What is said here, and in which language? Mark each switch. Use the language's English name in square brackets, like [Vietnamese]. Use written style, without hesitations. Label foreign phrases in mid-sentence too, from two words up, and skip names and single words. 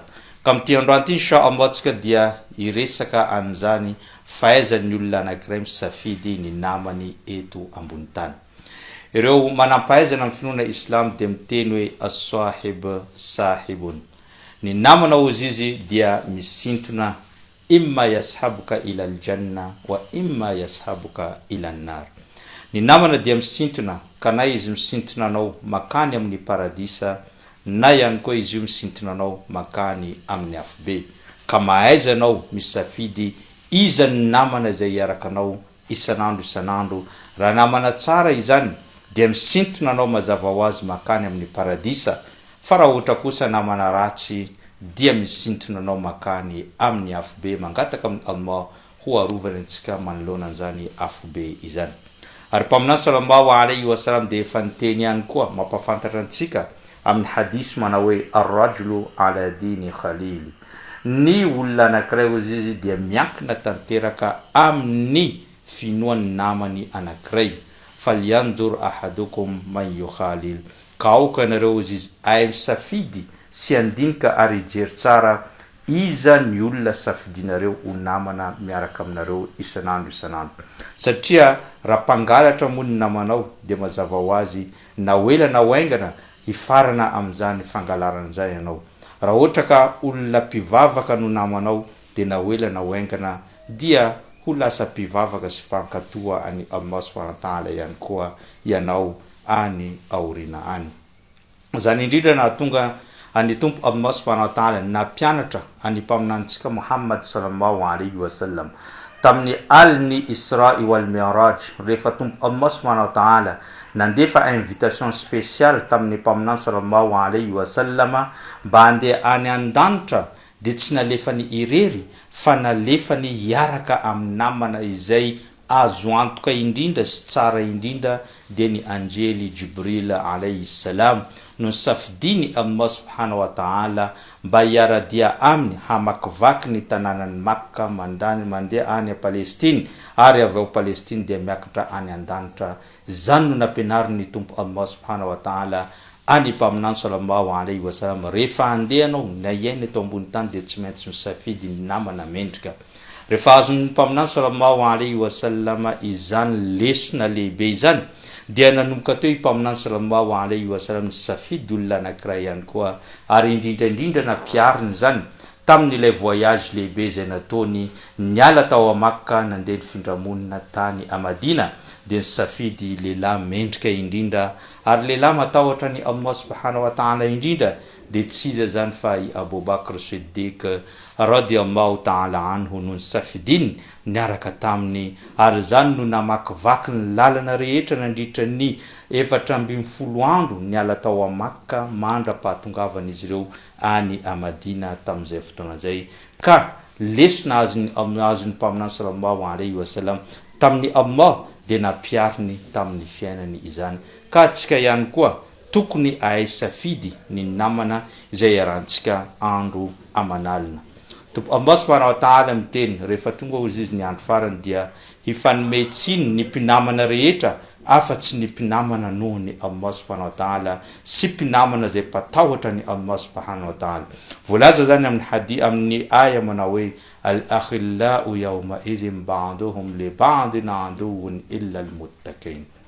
[Malagasy] Ka amin'ity androany ity inshallah tsika dia iresaka an'izany fahaizan'ny olona anankiray misafidy ny namany eto ambony tany. Ireo manampahaizana amin'ny finoana Islam dia miteny hoe [Arabic] الصاحب ساحب. [Malagasy] Ny namana ozy izy dia misintona [Arabic] إما يسحبك إلى الجنة وإما يسحبك إلى النار. [Malagasy] Ny namana dia misintona ka na izy misintona anao makany amin'ny paradisa na ihany koa izy io misintona anao makany amin'ny afobe. Ka mahaiza anao misafidy iza ny namana izay iaraka anao isanandro raha namana tsara izany dia misintona anao mazava ho azy makany amin'ny paradisa, fa raha ohatra kosa namana ratsy dia misintona anao makany amin'ny afobe mangataka amin'ny Allah ho arovana antsika manoloana an'izany afobe izany. Ary mpaminany [Arabic] صلى الله عليه وسلم [Malagasy] dia efa niteny ihany koa mampafantatra antsika amin'ny hadisy manao hoe [Arabic] الرجل على دين خليله. [Malagasy] Ny olona anankiray ozy izy dia miankina tanteraka amin'ny finoan'ny namany anankiray. [Arabic] فلينظر أحدكم من يخالل. [Malagasy] Ka aoka nareo ozy izy ay misafidy sy andinika ary jery tsara iza ny olona safidinareo ho namana miaraka aminareo isanandro. Satria raha mpangalatra moa ny namanao dia mazava ho azy na wela na waingana hifarana amin'izany fangalarana izay ianao. Raha ohatra ka olona mpivavaka no namanao dia na wela na waingana dia ho lasa mpivavaka sy fankatoa any Allah [Arabic] سبحانه وتعالى [Malagasy] ihany koa ianao any aorina any. Zany indrindra na tonga any tompo Allah [Arabic] سبحانه وتعالى [Malagasy] na pianatra any mpaminantsika Muhammad [Arabic] صلى الله عليه وسلم [Malagasy] tamin'ny alni Isra [Arabic] والمعراج [Malagasy] rehefa tompo Allah [Arabic] سبحانه وتعالى [Malagasy] nandefa [French] invitation spéciale [Malagasy] tamin'ny mpaminany [Arabic] صلى الله عليه و [Malagasy] sallam mba handeha any an-danitra dia tsy nalefany irery fa nalefany hiaraka amin'ny namana izay azo antoka indrindra sy tsara indrindra dia ny anjely Jibril alayhi salam no safidiny Allah [Arabic] سبحانه وتعالى [Malagasy] mba hiaradia aminy hamakivaky ny tanànan'ny Makka mandeha any Palestine ary avy ao Palestine dia miakatra any an-danitra. Zany no nampianarin'ny tompo Allah [Arabic] سبحانه وتعالى [Malagasy] any mpaminany [Arabic] صلى الله عليه وسلم [Malagasy] rehefa handeha anao na iaina eto ambony tany dia tsy maintsy misafidy ny namana mendrika. Rehefa azon'ny mpaminany [Arabic] صلى الله عليه وسلم [Malagasy] izany lesona lehibe izany dia nanomboka teo mpaminany [Arabic] صلى الله عليه وسلم [Malagasy] ny safidy olona anankiray ihany koa ary indrindra nampiariny zany tamin'ilay voyage lehibe izay nataony niala tao a Makka nandeha findramonina tany a Madina dia safidy lehilahy mendrika indrindra ary lehilahy matahotra ny Allah [Arabic] سبحانه وتعالى [Malagasy] indrindra dia tsy iza zany fa i Abu Bakr Siddiq [Arabic] رضي الله تعالى عنه [Malagasy] no safidiny niaraka taminy ary zany no namakivaky ny lalana rehetra nandritra ny 410 andro niala tao a Makka mandra-pahatongavana izy ireo any a Madina tamin'izay fotoana izay. Ka lesona azon'ny mpaminany [Arabic] صلى الله عليه وسلم [Malagasy] tamin'ny Allah dia nampiariny tamin'ny fiainany izany. Ka atsika ihany koa tokony ahay safidy ny namana izay iarahantsika andro amanalina. Allah [Arabic] سبحانه وتعالى [Malagasy] miteny rehefa tonga ozy izy ny andro farany dia hifanometsiny ny mpinamana rehetra afa-tsy ny mpinamana noho ny Allah [Arabic] سبحانه وتعالى [Malagasy] sy mpinamana zay patahotra ny Allah subhanahu wa ta'ala. Voalaza zany amin'ny aya manao hoe [Arabic] الأخلاء يوم إذ بعضهم لبعض عدو إلا المتقين.